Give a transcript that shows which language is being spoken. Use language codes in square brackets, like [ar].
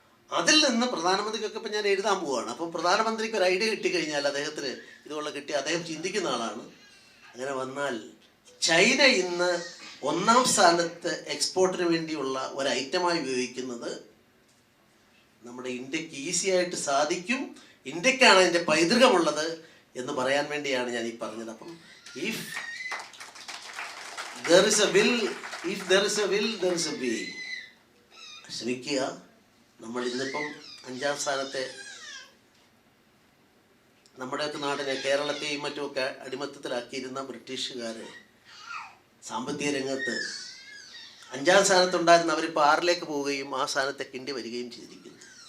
[ml] അതിൽ നിന്ന് പ്രധാനമന്ത്രിക്കൊക്കെ ഇപ്പം ഞാൻ എഴുതാൻ പോവുകയാണ്. അപ്പം പ്രധാനമന്ത്രിക്ക് ഒരു ഐഡിയ കിട്ടിക്കഴിഞ്ഞാൽ അദ്ദേഹത്തിന് ഇതുപോലെ കിട്ടി, അദ്ദേഹം ചിന്തിക്കുന്ന ആളാണ്. അങ്ങനെ വന്നാൽ ചൈന ഇന്ന് 1ാം സ്ഥാനത്ത് എക്സ്പോർട്ടിന് വേണ്ടിയുള്ള ഒരു ഐറ്റമായി ഉപയോഗിക്കുന്നത് നമ്മുടെ ഇന്ത്യക്ക് ഈസി ആയിട്ട് സാധിക്കും, ഇന്ത്യക്കാണ് അതിൻ്റെ പൈതൃകമുള്ളത് എന്ന് പറയാൻ വേണ്ടിയാണ് ഞാൻ ഈ പറഞ്ഞത്. [en] അപ്പം if there is a will, there is a way. [ml] ശ്രമിക്കുക. നമ്മൾ ഇന്നിപ്പം 5ാം സ്ഥാനത്തെ നമ്മുടെയൊക്കെ നാടിനെ, കേരളത്തെയും മറ്റുമൊക്കെ അടിമത്തത്തിലാക്കിയിരുന്ന ബ്രിട്ടീഷുകാർ സാമ്പത്തിക രംഗത്ത് 5ാം സ്ഥാനത്തുണ്ടായിരുന്ന അവരിപ്പോൾ 6ലേക്ക് പോവുകയും ആ സ്ഥാനത്തെ കിണ്ടി വരികയും ചെയ്തിരിക്കുന്നു.